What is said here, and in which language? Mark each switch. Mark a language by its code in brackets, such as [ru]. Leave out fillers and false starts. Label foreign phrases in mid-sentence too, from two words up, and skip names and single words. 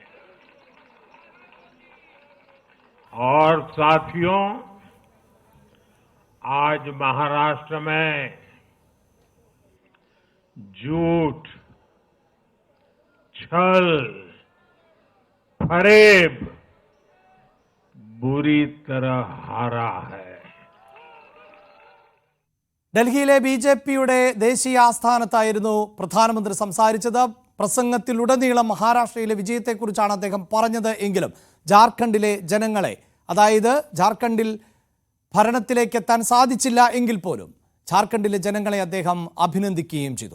[hi] और साथियों, आज महाराष्ट्र में झूठ, छल, फरेब बुरी तरह हारा है. [ml] ഡൽഹിയിലെ BJPയുടെ ദേശീയ ആസ്ഥാനത്തായിരുന്നു പ്രധാനമന്ത്രി സംസാരിച്ചത്. പ്രസംഗത്തിലുടനീളം മഹാരാഷ്ട്രയിലെ വിജയത്തെക്കുറിച്ചാണ് അദ്ദേഹം പറഞ്ഞത്. എങ്കിലും ജാർഖണ്ഡിലെ ജനങ്ങളെ, അതായത് ജാർഖണ്ഡിൽ ഭരണത്തിലേക്ക് എത്താൻ സാധിച്ചില്ല എങ്കിൽ പോലും ജാർഖണ്ഡിലെ ജനങ്ങളെ അദ്ദേഹം അഭിനന്ദിക്കുകയും ചെയ്തു.